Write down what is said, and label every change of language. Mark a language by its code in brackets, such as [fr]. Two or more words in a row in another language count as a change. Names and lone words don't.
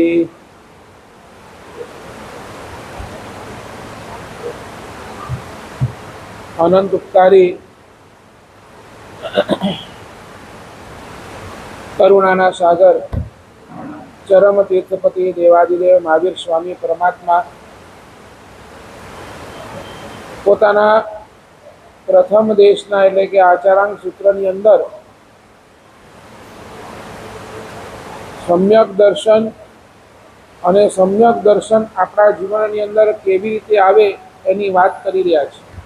[gu] અનંત ઉપકારી કરુણાના સાગર ચરમ તીર્થપતિ દેવાદિદેવ મહાવીર સ્વામી પરમાત્મા પોતાના પ્રથમ દેશના એટલે કે આચારાંગ સૂત્રની અંદર સમ્યક દર્શન અને સમ્યક દર્શન આપણા જીવનની અંદર કેવી રીતે આવે એની વાત કરી રહ્યા છે।